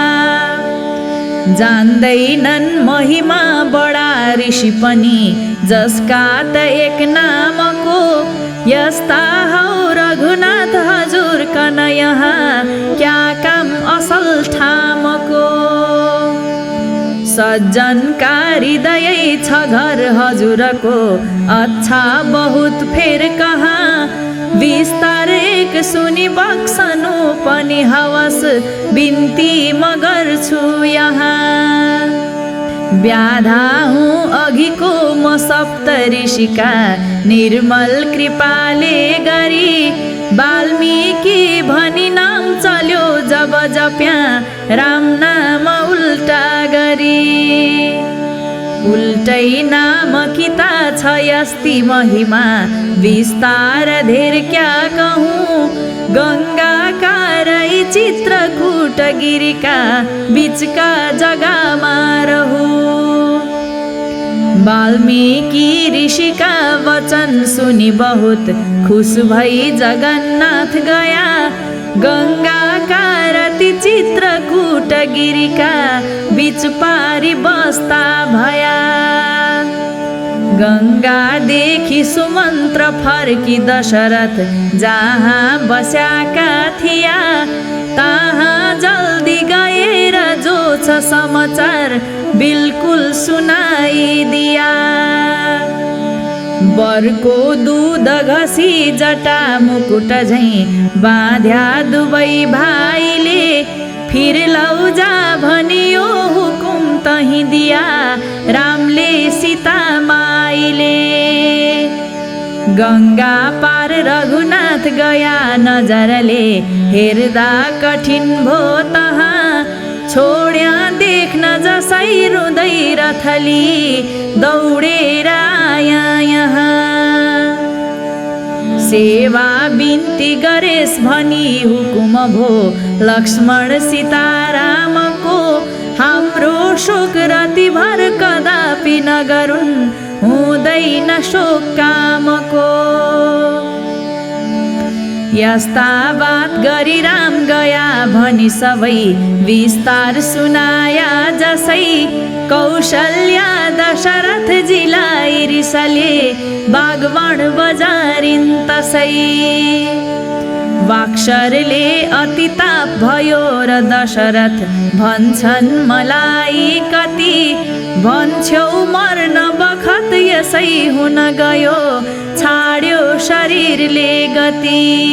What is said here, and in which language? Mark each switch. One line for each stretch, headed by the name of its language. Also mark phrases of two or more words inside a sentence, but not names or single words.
Nepali: जान्दैनन् महिमा बडा ऋषि पनि जसका त एक नामको। यस्ता हौ रघुनाथ हजुर कन यहाँ क्या काम असल ठामको। सज्जनका हृदय छ घर हजुरको अच्छा बहुत फेर कहाँ। विस्तार एक सुनि बक्सनु पनि हवस बिन्ती म गर्छु यहाँ। व्याधा हुँ अघिको म सप्त ऋषिका निर्मल कृपाले गरी। वाल्मीकि भनी नाम चल्यो जब जप्या राम नाम उल्टा गरी। उल्टै नाम किता छ यस्ती महिमा विस्तार धेर क्या कहूँ। गङ्गा रै चित्रकूट गिरिका बीचका जग्गामा रहूँ। वाल्मीकि ऋषिका वचन सुनि बहुत खुश भई जगन्नाथ गया। गङ्गा रति चित्रकूट गिरिका बीच पारी बस्ता भया। गङ्गादेखि सुमन्त्र फर्की दशरथ जहाँ बस्याका थिया, तहाँ जल्दी गएर जो छ समाचार बिल्कुल सुनाइदिया। बरको दुध घसी जटा मुकुट झैँ बाँध्या दुवै भाइले, फिर लौजा भनियो हुकुम तही दिया रामले सीता माइले। गङ्गा पार रघुनाथ गया नजरले, हेर्दा कठिन भो तहाँ छोड्या देख्न जसै रुँदै रथली, दौडेर आया यहाँ। सेवा बिन्ती गरेस् भनी हुकुम भो लक्ष्मण सीतारामको, हाम्रो शोक रातिभर कदापि नगरुन् हुँदैन शोक कामको। यस्ता बात गरी राम गया भनी सबै विस्तार सुनाया जसै, कौशल्या दशरथजीलाई रिसले बागवान बजारिन् तसै। वाक्शरले अति ताप भयो र दशरथ भन्छन् मलाई कति, भन्छौ मर्न बखत यसै हुन गयो छाड्यो शरीरले गति।